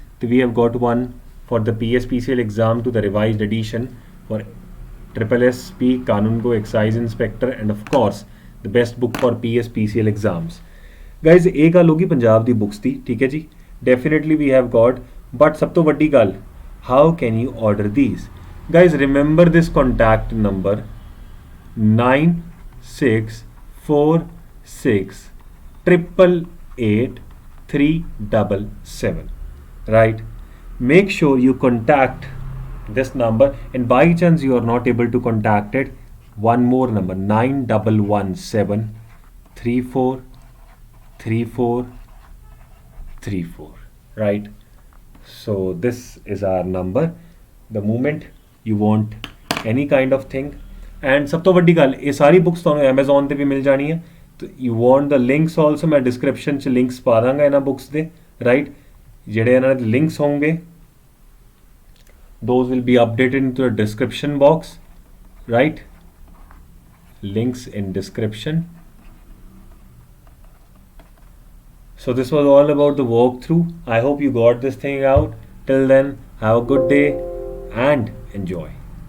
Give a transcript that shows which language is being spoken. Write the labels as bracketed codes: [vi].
[en] ਅਤੇ ਵੀ have got one for the PSPCL exam two the revised edition for SSSP kanungo excise inspector, and of course the best book for PSPCL exams. [pa] Guys ਇਹ ਗੱਲ ਹੋ ਗਈ ਪੰਜਾਬ ਦੀ books ਦੀ, ਠੀਕ ਹੈ ਜੀ। [en] definitely we have got, but [pa] ਸਭ ਤੋਂ ਵੱਡੀ ਗੱਲ, [en] how can you order these? Guys, remember this contact number 9646888377, right? Make sure you contact this number, and by chance you are not able to contact it, one more number 9117343434, right? So this is our number the moment you want any kind of thing। [pa] and ਸਭ ਤੋਂ ਵੱਡੀ ਗੱਲ, ਇਹ ਸਾਰੀ books ਤੁਹਾਨੂੰ Amazon ਤੇ ਵੀ ਮਿਲ ਜਾਣੀ ਹੈ। ਤੇ [en] you want the links also, [pa] ਮੈਂ ਡਿਸਕ੍ਰਿਪਸ਼ਨ 'ਚ ਲਿੰਕਸ ਪਾ ਦਾਂਗਾ ਇਹਨਾਂ ਬੁੱਕਸ ਦੇ, ਰਾਈਟ? ਜਿਹੜੇ ਇਹਨਾਂ ਦੇ ਲਿੰਕਸ ਹੋਣਗੇ [en] those will be updated into the description box, right? Links in description। So this was all about the walkthrough. I hope you got this thing out. Till then, have a good day and enjoy.